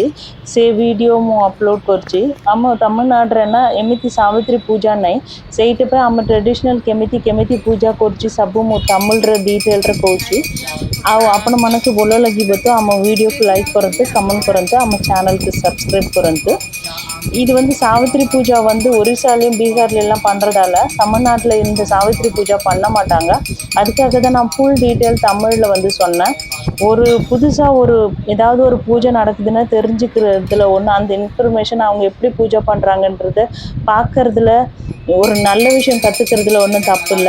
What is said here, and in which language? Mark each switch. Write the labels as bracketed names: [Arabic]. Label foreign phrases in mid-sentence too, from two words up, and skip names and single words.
[Odia] ସେ ଭିଡ଼ିଓ ମୁଁ ଅପଲୋଡ଼ କରୁଛି। ଆମ ତାମିଲନାଡ଼ୁରେ ନା ଏମିତି ସାବିତ୍ରୀ ପୂଜା ନାହିଁ, ସେଇଥିପାଇଁ ଆମ ଟ୍ରେଡ଼ିସନାଲ୍ କେମିତି ପୂଜା କରୁଛି ସବୁ ମୁଁ ତାମିଲରେ ଡିଟେଲରେ କହୁଛି। ଆଉ ଆପଣମାନଙ୍କୁ ଭଲ ଲାଗିବ ତ ଆମ ଭିଡ଼ିଓକୁ ଲାଇକ୍ କରନ୍ତୁ, କମେଣ୍ଟ କରନ୍ତୁ, ଆମ ଚ୍ୟାନେଲକୁ சப்ஸ்கிரைப் କରନ୍ତୁ। [Tamil] இது வந்து சாவித்திரி பூஜா வந்து ஒரிசாலையும் பீகார்லாம் பண்ணுறதால தமிழ்நாட்டில் இந்த சாவித்திரி பூஜா பண்ண மாட்டாங்க। அதுக்காக தான் நான் ஃபுல் டீட்டெயில் தமிழில் வந்து சொன்னேன்। ஒரு புதுசாக ஏதாவது ஒரு பூஜை நடக்குதுன்னா தெரிஞ்சுக்கிறதுல ஒன்று, அந்த இன்ஃபர்மேஷன் அவங்க எப்படி பூஜை பண்ணுறாங்கன்றத பார்க்குறதுல ஒரு நல்ல விஷயம் கற்றுக்கிறதுல ஒன்றும் தப்பு இல்லை।